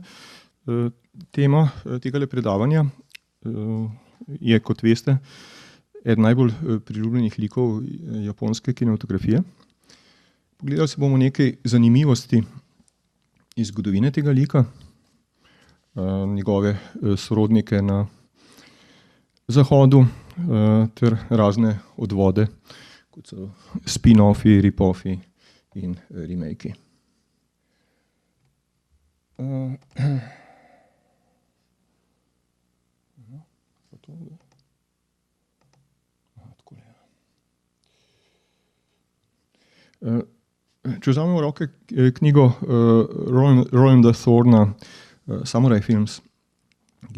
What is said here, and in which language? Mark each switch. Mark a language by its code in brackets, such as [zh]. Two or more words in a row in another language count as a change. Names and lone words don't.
[sl] Tema tegale predavanja je, kot veste, eden najbolj priljubljenih likov japonske kinematografije. Pogledali si bomo nekaj zanimivosti iz zgodovine tega lika, njegove sorodnike na zahodu ter razne odvode, kot so spin-offi, rip-offi in remake-i. Če vzamemo v roke knjigo Rolanda Thorna Samurai Films, ki